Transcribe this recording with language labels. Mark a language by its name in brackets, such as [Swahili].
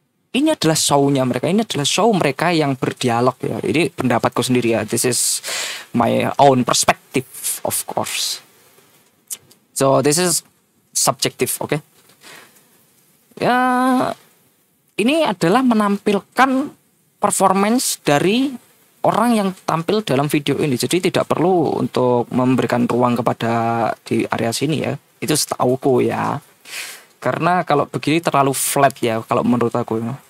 [Indonesian] ini adalah show-nya mereka, ini adalah show mereka yang berdialog ya. Ini pendapatku sendiri ya. [English] This is my own perspective, of course. So this is subjective, oke? Okay? [Indonesian] Ya, ini adalah menampilkan performance dari orang yang tampil dalam video ini. Jadi tidak perlu untuk memberikan ruang kepada di area sini ya. Itu setauku ya. Karena kalau begini terlalu flat ya kalau menurut aku.